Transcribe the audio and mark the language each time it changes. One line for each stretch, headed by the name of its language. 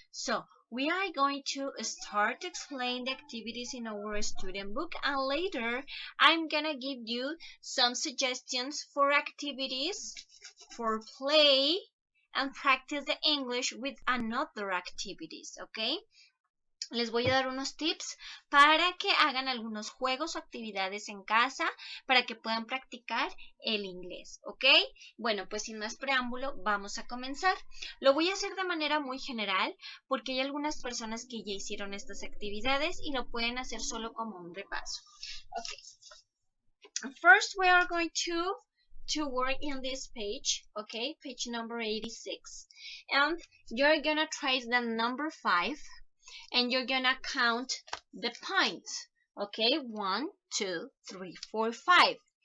English: So, we are going to start to explain the activities in our student book, and later, I'm gonna give you some suggestions for activities, for play, and practice the English with another activities, okay?
Spanish: Les voy a dar unos tips para que hagan algunos juegos o actividades en casa para que puedan practicar el inglés, ¿ok? Bueno, pues sin más preámbulo, vamos a comenzar. Lo voy a hacer de manera muy general porque hay algunas personas que ya hicieron estas actividades y lo pueden hacer solo como un repaso.
English: Okay. First, we are going to work in this page, okay, page number 86, and you're gonna trace the number 5 and you're gonna count the points, okay, 1, 2, 3, 4, 5.